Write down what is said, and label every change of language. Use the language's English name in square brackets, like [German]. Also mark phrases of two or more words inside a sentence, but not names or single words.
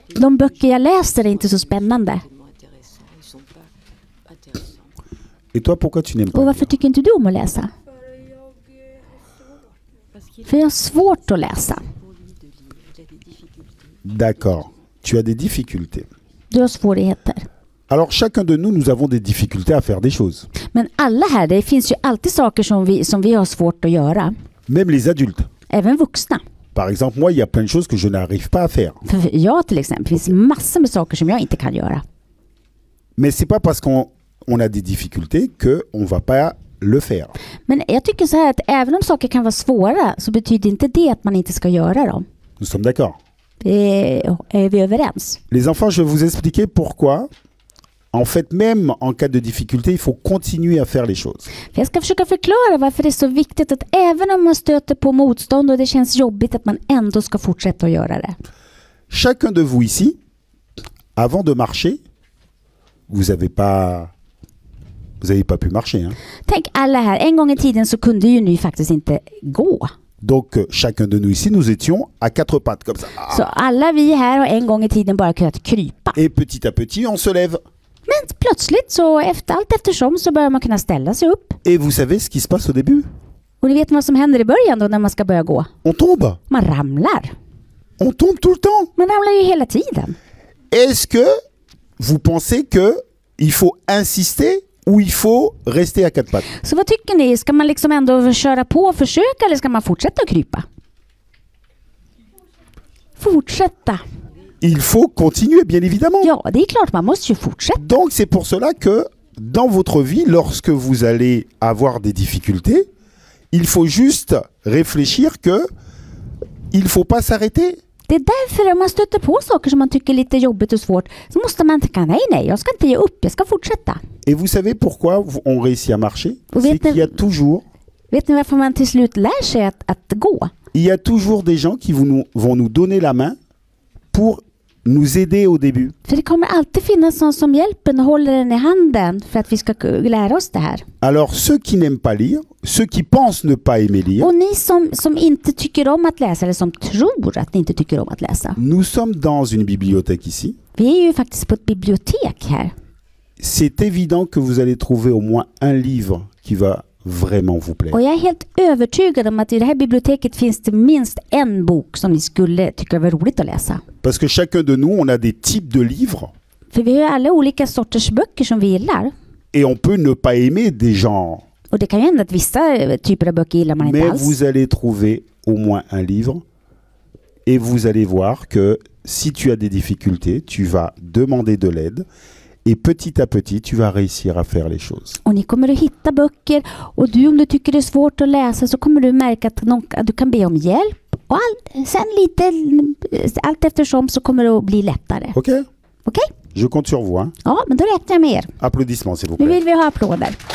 [Swedish] De böcker jag läser är inte så spännande. [French] tellement intéressants, ils sont pas intéressants. Et toi, pourquoi tu n'aimes [Swedish] Och [French] pas [Swedish] varför [French] lire? [Swedish] tycker inte du om att läsa? [French] Parce qu'il [Swedish] För jag har svårt att läsa. [French] pour lui de lire, il a des difficultés. D'accord. Tu as des difficultés. [Swedish] Du har svårigheter. [French] Alors, chacun de nous, nous avons des difficultés à faire des choses. [Swedish] Men alla här, det finns ju alltid saker som vi har svårt att göra. [French] Même les adultes. [Swedish] Även vuxna. [French] Par exemple, moi, il y a plein de choses que je n'arrive pas à faire. [Swedish] För jag till exempel, finns massor med saker som jag inte kan göra. [French] Mais c'est pas parce qu'on a des difficultés qu'on va pas le faire. [Swedish] Men jag tycker så här att även om saker kan vara svåra så betyder inte det att man inte ska göra dem. [French] Nous sommes d'accord. [Swedish] Är vi överens? [French] Les enfants, je vais vous expliquer pourquoi. En fait, même en cas de difficulté, il faut continuer à faire les choses. [Swedish] För jag ska försöka förklara varför det är så viktigt att även om man stöter på motstånd och det känns jobbigt att man ändå ska fortsätta att göra det. [French] Chacun de vous ici, avant de marcher, vous n'avez pas pu marcher. Hein. [Swedish] Tänk alla här, en gång i tiden så kunde ju ni faktiskt inte gå. [French] Donc, chacun de nous ici, nous étions à quatre pattes, comme ça. [Swedish] Så alla vi här har en gång i tiden bara kunnat krypa. [French] Et petit à petit, on se lève. [Swedish] Men plötsligt så allt eftersom så börjar man kunna ställa sig upp. [French] Et vous savez ce qui se passe au début? [Swedish] Och ni vet vad som händer i början då när man ska börja gå? [French] On tombe. [Swedish] Man ramlar. [French] On tombe tout le temps. [Swedish] Man ramlar ju hela tiden. [French] Est-ce que vous pensez que il faut insister ou il faut rester à quatre pattes? [Swedish] Så vad tycker ni? Ska man liksom ändå köra på och försöka eller ska man fortsätta att krypa? Fortsätta. [French] Il faut continuer, bien évidemment. [Swedish] Ja, det är klart man måste ju fortsätta. [French] Donc c'est pour cela que dans votre vie, lorsque vous allez avoir des difficultés, il faut juste réfléchir que il faut pas s'arrêter. [Swedish] Det är därför om man stöter på saker som man tycker är lite jobbigt och svårt så måste man tänka nej, jag ska inte ge upp, jag ska fortsätta. [French] Et vous savez pourquoi on réussit à marcher? Vous C'est [Swedish] vet [French] qu'il y a [Swedish] ni- [French] toujours, [Swedish] Vet ni varför man till slut lär sig att gå? [French] il y a toujours des gens qui vont nous donner la main pour nous aider au début. [Swedish] För det kommer alltid finnas någon som hjälper och håller den i handen för att vi ska lära oss det här. [French] Alors ceux qui n'aiment pas lire, ceux qui pensent ne pas aimer lire, [Swedish] Och ni som inte tycker om att läsa eller som tror att ni inte tycker om att läsa. [French] nous sommes dans une bibliothèque ici. [Swedish] Vi är ju faktiskt på ett bibliotek här. [French] C'est évident que vous allez trouver au moins un livre qui va vraiment vous plaire. [Swedish] Och jag är helt övertygad om att i det här biblioteket finns det minst en bok som ni skulle tycka var roligt att läsa. [French] Parce que chacun de nous, on a des types de livres [Swedish] För vi har ju alla olika sorters böcker som vi gillar. [French] et on peut ne pas aimer des genres. [Swedish] Och det kan ju hända att vissa typer av böcker gillar man inte [French] Mais [Swedish] alls. [French] vous allez trouver au moins un livre et vous allez voir que si tu as des difficultés, tu vas demander de l'aide et petit à petit, tu vas réussir à faire les choses. [Swedish] Och ni kommer att hitta böcker och om du tycker det är svårt att läsa så kommer du märka att du kan be om hjälp. Och sen allt eftersom så kommer det att bli lättare. [French] Ok? [Swedish] Okej? [French] Je compte sur vous. Hein. [Swedish] Ja, men då räknar jag med er. [French] Applaudissements, s'il vous [Swedish] Nu [French] plaît. [Swedish] vill vi ha applåder.